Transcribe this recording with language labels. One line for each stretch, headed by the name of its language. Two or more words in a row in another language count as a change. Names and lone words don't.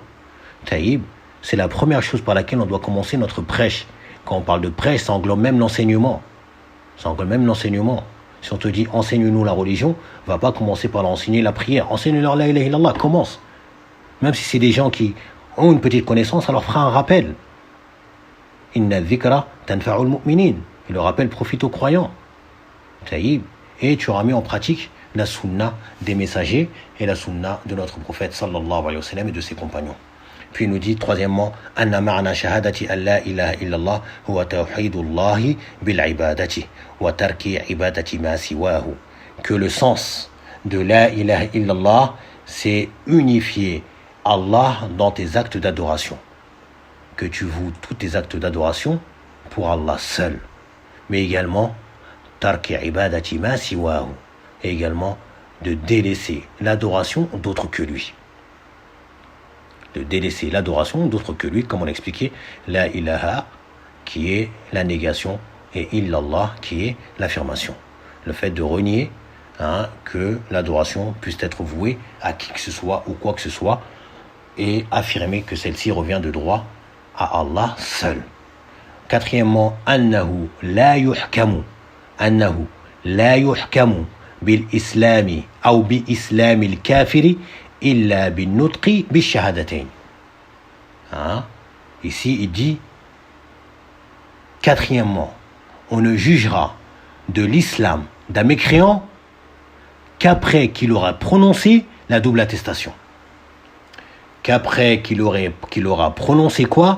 French: Taïb, c'est la première chose par laquelle on doit commencer notre prêche. Quand on parle de prêche, ça englobe même l'enseignement. Ça englobe même l'enseignement. Si on te dit enseigne-nous la religion, va pas commencer par enseigner la prière. Enseigne-leur
Arabic: لا إله إلا الله,
French: commence. Même si c'est des gens qui ont une petite connaissance, ça leur fera un rappel.
Arabic: إن الذكرى تنفع المؤمنين.
French: Et le rappel profite aux croyants. Taïb. Et tu auras mis en pratique la sunna des messagers et la sunna de notre prophète
Arabic: صلى الله عليه وسلم
French: et de ses compagnons. Puis il nous dit troisièmement
Arabic: أن معنى شهادة أن لا إله إلا الله هو توحيد الله بالعبادة وترك عبادة ما سواه.
French: Que le sens de
Arabic: لا إله إلا الله,
French: c'est unifier Allah dans tes actes d'adoration. Que tu voues tous tes actes d'adoration pour Allah seul. Mais également
Arabic: ترك عبادة ما سواه,
French: et également de délaisser l'adoration d'autres que lui. De délaisser l'adoration d'autres que lui, comme on a expliqué,
Arabic: لا إله
French: qui est la négation et illallah qui est l'affirmation. Le fait de renier que l'adoration puisse être vouée à qui que ce soit ou quoi que ce soit et affirmer que celle-ci revient de droit à Allah seul. Quatrièmement,
Arabic: أنه لا يحكم بالإسلام أو بإسلام الكافر إلا بالنطق بالشهادتين.
French: Ici il dit quatrièmement, on ne jugera de l'islam d'un mécréant qu'après qu'il aura prononcé la double attestation. Qu'après qu'il aura prononcé quoi?